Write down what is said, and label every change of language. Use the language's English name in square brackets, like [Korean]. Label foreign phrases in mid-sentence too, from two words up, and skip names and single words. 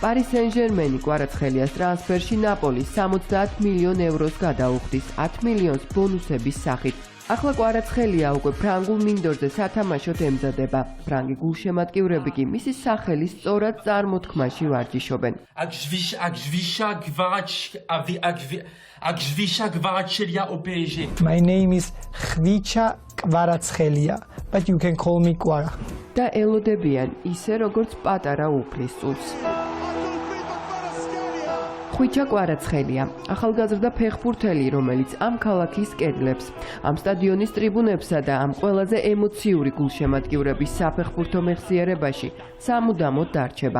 [Georgian] Paris Saint-Germain-ი კვარაცხელიას ტრანსფერში ნაპოლის 70 მილიონ ევროს გადაუხდის 10 მილიონს ბონუსების სახით. ახლა კვარაცხელია უკვე ფრანგულ მინდორზე სათამაშოდ ემზადება. ფრანგი გულშემატკივრები კი მისი სახელის სწორად წარმოთქმაში ვარჯიშობენ. [English] My name is Khvicha Kvaratskelia, but you can call me Kvara. [Georgian] და ელოდებიან ისე როგორც პატარა უფლისწულს. ხვიჩა კვარაცხელია, ახალგაზრდა ფეხბურთელი, რომელიც ამ ქალაქის კედლებს, ამ სტადიონის ტრიბუნებსა და ამ ყველაზე ემოციური გულშემატკივრების საფეხბურთო მეხსიერებაში სამუდამოდ დარჩება.